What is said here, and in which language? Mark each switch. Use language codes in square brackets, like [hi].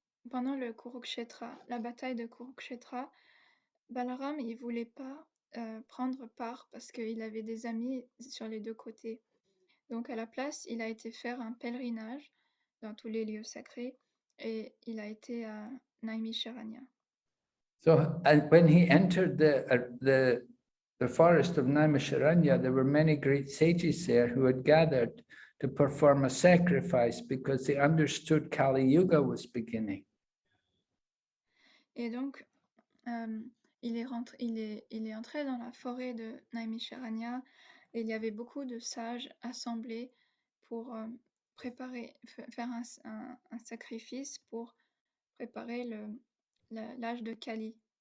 [fr] pendant le Kurukshetra, la bataille de Kurukshetra, Balaram, il voulait pas prendre part parce qu'il avait des amis sur les deux côtés. Donc à la place, il a été faire un pèlerinage dans tous les lieux sacrés et il a été à Naimisharanya. [en] So when he entered the forest of Naimisharanya, there were many great sages there who had gathered to perform a sacrifice because they understood Kali Yuga was beginning. [fr] Et donc, il est entré dans la forêt de Naimisharanya et il y avait beaucoup de sages assemblés pour faire un sacrifice pour préparer l'âge de Kali.